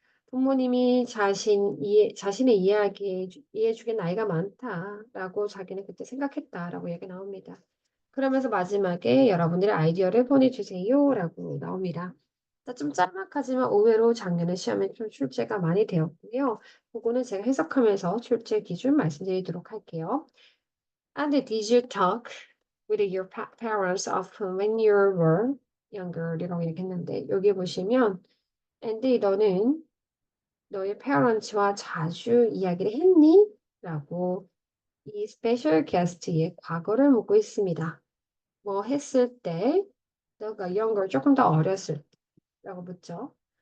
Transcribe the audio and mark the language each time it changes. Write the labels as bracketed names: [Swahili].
[Korean] 부모님이 자신의 이야기에 이해해주기 나이가 많다라고 자기는 그때 생각했다라고 얘기 나옵니다. 그러면서 마지막에 여러분들의 아이디어를 보내주세요라고 나옵니다. 좀 짤막하지만 의외로 작년에 시험에 좀 출제가 많이 되었고요. 그거는 제가 해석하면서 출제 기준 말씀드리도록 할게요. [English] And did you talk with your parents often when you were younger? [Korean] 이라고 얘기했는데 여기 보시면 and 너는 너의 parents와 자주 이야기를 했니? 라고 이 스페셜 게스트의 과거를 묻고 있습니다. 뭐 했을 때, 너가 younger, 조금 더 어렸을 때 라고 묻죠.